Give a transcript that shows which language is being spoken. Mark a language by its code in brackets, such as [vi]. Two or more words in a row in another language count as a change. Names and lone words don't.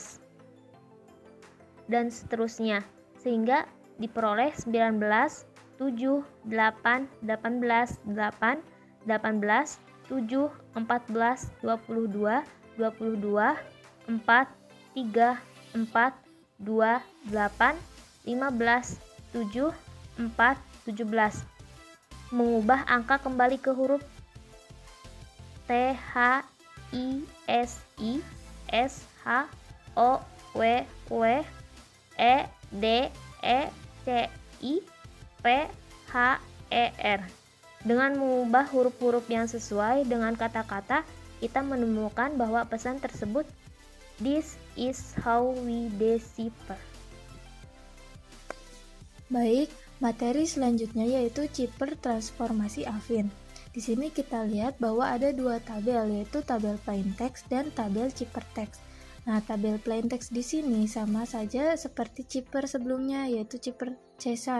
[id] Dan seterusnya, sehingga diperoleh 19, 7, 8, 18, 8, 18, 7, 14, 22, 22, 4, 3, 4, 2, 8, 15, 7, 4, 17. Mengubah angka kembali ke huruf T, H, I, S, I, S, H, O, W, W, E, D, E, C, I, P, H, E, R. Dengan mengubah huruf-huruf yang sesuai dengan kata-kata, kita menemukan bahwa pesan tersebut [en] "This is how we decipher". [id] Baik, materi selanjutnya yaitu Cipher transformasi Affine. Di sini kita lihat bahwa ada dua tabel, yaitu tabel [en] plain text [id] dan tabel [en] Cipher text. [id] Nah, tabel [en] plain text [id] di sini sama saja seperti Cipher sebelumnya, yaitu Cipher Caesar.